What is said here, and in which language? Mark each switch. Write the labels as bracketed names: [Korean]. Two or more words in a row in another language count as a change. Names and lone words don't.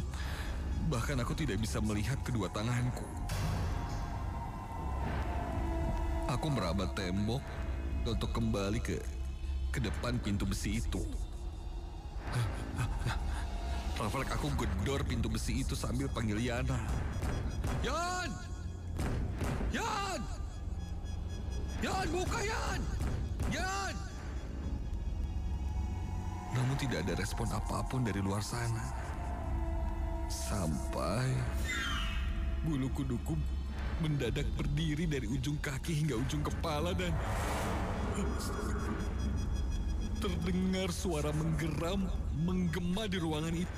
[Indonesian] Bahkan aku tidak bisa melihat kedua tanganku. Aku meraba tembok untuk kembali ke depan pintu besi itu. Refleks aku gedor pintu besi itu sambil panggil Yana. Yan! Yan! Yan, buka Yan! Yan! Namun tidak ada respon apapun dari luar sana. Sampai bulu kuduku mendadak berdiri dari ujung kaki hingga ujung kepala dan terdengar suara menggeram, menggema di ruangan itu.